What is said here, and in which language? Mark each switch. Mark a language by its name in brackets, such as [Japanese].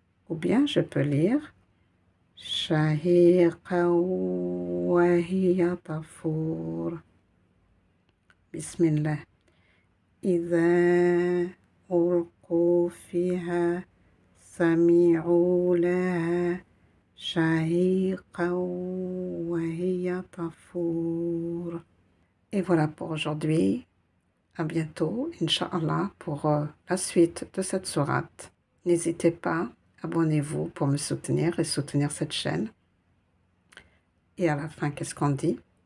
[French] Ou bien je peux lire [Arabic] شهيقا وهي تفور. بسم الله. إذا ألقوا فيها سمعوا لها شهيقا وهي تفور. [French] Et voilà pour aujourd'hui. À bientôt, Inch'Allah, pour la suite de cette sourate. N'hésitez pas, abonnez-vous pour me soutenir et soutenir cette chaîne. Et à la fin, qu'est-ce qu'on dit?